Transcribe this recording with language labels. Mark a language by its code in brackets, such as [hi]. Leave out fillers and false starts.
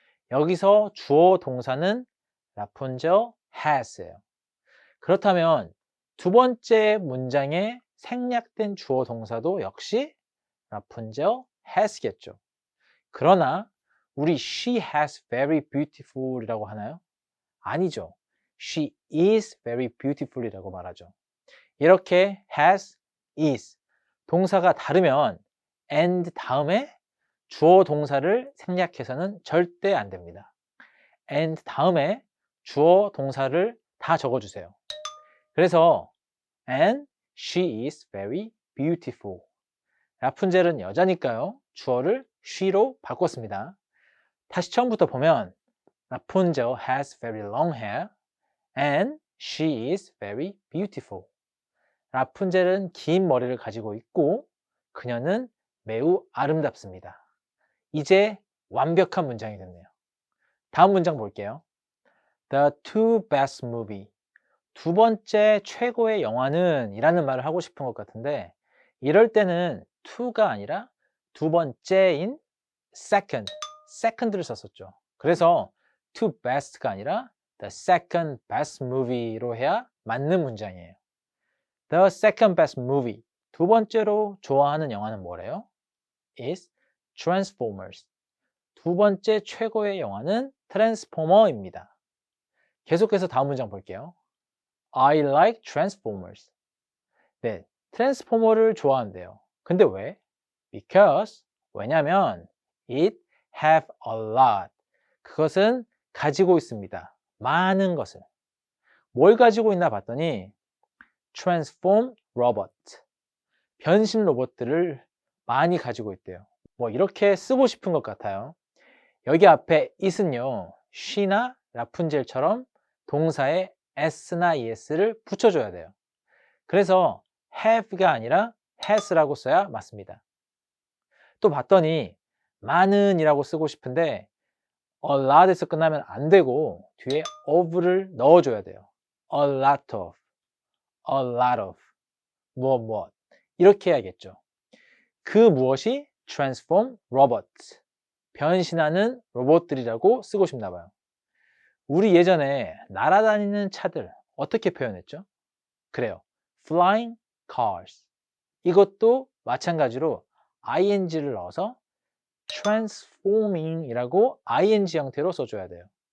[ko] 여기서 주어 동사는 Rapunzel has예요. 그렇다면 두 번째 문장에 생략된 주어 동사도 역시 Rapunzel has겠죠. 그러나 우리 [en] she has very beautiful [ko] 이라고 하나요? 아니죠. [en] She is very beautiful [ko] 이라고 말하죠. 이렇게 has, is 동사가 다르면 and 다음에 주어 동사를 생략해서는 절대 안 됩니다. and 다음에 주어 동사를 다 적어주세요. 그래서 [en] and she is very beautiful. [ko] 라푼젤은 여자니까요. 주어를 she로 바꿨습니다. 다시 처음부터 보면 [en] Rapunzel has very long hair and she is very beautiful. [ko] 라푼젤은 긴 머리를 가지고 있고 그녀는 매우 아름답습니다. 이제 완벽한 문장이 됐네요. 다음 문장 볼게요. [en] The two best movie. [ko] 두 번째 최고의 영화는 이라는 말을 하고 싶은 것 같은데 이럴 때는 to가 아니라 두 번째인 second를 썼었죠. 그래서 two best가 아니라 [en] the second best movie [ko] 로 해야 맞는 문장이에요. [en] The second best movie. [ko] 두 번째로 좋아하는 영화는 뭐래요? [en] is Transformers. [ko] 두 번째 최고의 영화는 트랜스포머입니다. 계속해서 다음 문장 볼게요. [en] I like Transformers. [ko] 네, 트랜스포머를 좋아한대요. 근데 왜? [en] Because [ko] 왜냐면 [en] it have a lot. [ko] 그것은 가지고 있습니다. 많은 것을. 뭘 가지고 있나 봤더니 [en] transform robot. [ko] 변신 로봇들을 많이 가지고 있대요. 뭐 이렇게 쓰고 싶은 것 같아요. 여기 앞에 it은요, she나 라푼젤처럼 동사에 s나 es를 붙여줘야 돼요. 그래서 have가 아니라 has라고 써야 맞습니다. 또 봤더니 많은 이라고 쓰고 싶은데 a lot에서 끝나면 안 되고 뒤에 of를 넣어줘야 돼요. [en] a lot of, a lot of, [ko] 무엇 이렇게 해야겠죠. 그 무엇이 transform robots, 변신하는 로봇들이라고 쓰고 싶나 봐요. 우리 예전에 날아다니는 차들 어떻게 표현했죠? 그래요. [en] flying cars. [ko] 이것도 마찬가지로 ing를 넣어서 transforming 이라고 ing 형태로 써줘야 돼요.